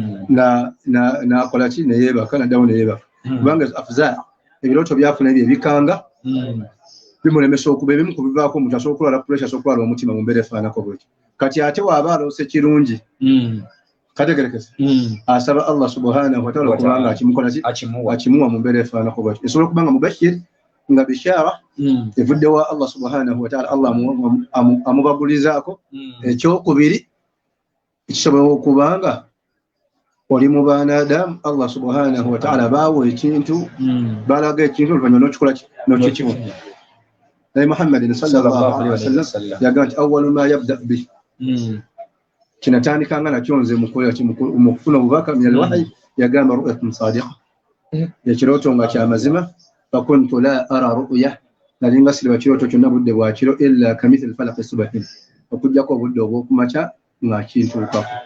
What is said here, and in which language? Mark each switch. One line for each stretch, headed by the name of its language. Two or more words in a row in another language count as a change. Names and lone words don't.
Ganda: n'akola ki neyeebaka naddawo neyeebaka kubanga afza ebirooto byafuna ebyo ebikanga bimulemesa okuba ebimu kubivaako omuntu asobola okulwala puresha asobola okulwala omutima mu mbeera efaanako bwekyo kati ate waaba aloose kirungi kategerekese asaba
Arabic: الله سبحانه و
Ganda: ta'ala okubanga akimukola ki akimuwa mu mbeera efaanako bwekyo esobola okubanga mubashir nga bishara evuddewa
Arabic: الله سبحانه وتعالى
Ganda: Allah amubagulizaako ekyokubiri ekisobola okubanga oli mu baanadamu
Arabic: الله سبحانه وتعالى
Ganda: baawa ekintu balaga ekintu oluvannyuma n'okikola n'okikimu naye Muhammadin
Arabic: صلى الله عليه وسلم
Ganda: yagamba nti
Arabic: أول ما يبدأ به
Ganda: kinatandikanga nakyo nze mu kufuna obubaka
Arabic: من الوحي
Ganda: yagamba
Arabic: رؤيا صادقة
Ganda: ekirooto nga kyamazima
Arabic: فكنت لا أرى رؤيا
Ganda: nalinga siraba kirooto kyonna budde bwa kiro
Arabic: إلا كمثل فلق الصبح
Ganda: okujjako obudde obw'okumakya nga kintuukako